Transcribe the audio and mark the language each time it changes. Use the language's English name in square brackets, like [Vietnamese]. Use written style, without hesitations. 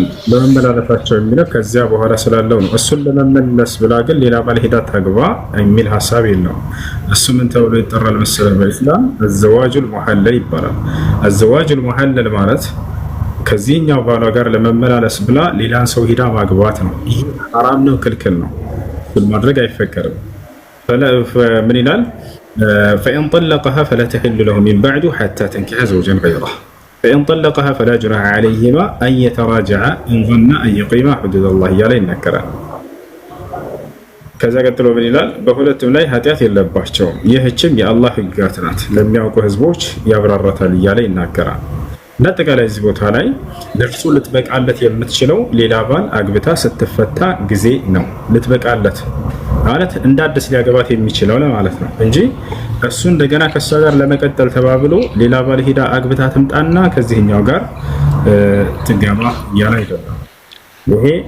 [Amharic] በመመላለሳቸው የሚለው ከዚያ በኋላ ስላለው ነው። እሱን ለመመለስ ብላ ግን ሌላ ባል ሄዳ ታግባ የሚል ሐሳብ የለውም። እሱ ምን ተብሎ ይጠራል መሰለህ? በኢስላም አዘዋጁል ሙሐለል ይባላል። አዘዋጁል ሙሐለል ማለት ከዚህኛው ባሏ ጋር ለመመላለስ ብላ ሌላን ሰው ሂዳ ማግባት ነው። ይህ ሐራም ነው፣ ክልክል ነው። ማድረግ አይፈቀድም። ምን ይላል? [Arabic] فإن طلقها فلا تحل له من بعد حتى تنكح زوجا غيره فإن طلقها فلا جناح عليهما أن يتراجعا إن ظنا أن يقيما حدود الله [Amharic] እያለ ይናገራል። ከዛ ቀጥሎ ምን ይላል? በሁለቱም ላይ ኃጢአት የለባቸውም፣ ይህችም የአላህ ሕግጋት ናት፣ ለሚያውቁ ህዝቦች ያብራራታል እያለ ይናገራል። በአጠቃላይ እዚህ ቦታ ላይ ለእርሱ ልትበቃለት የምትችለው ሌላ ባል አግብታ ስትፈታ ጊዜ ነው። ልትበቃለት ማለት እንደ አዲስ ሊያገባት የሚችለው ለማለት ነው እንጂ እሱ እንደገና ከሷ ጋር ለመቀጠል ተባብሎ ሌላ ባል ሄዳ አግብታ ትምጣና ከዚህኛው ጋር ትገባ ያለ አይደለም። ይሄ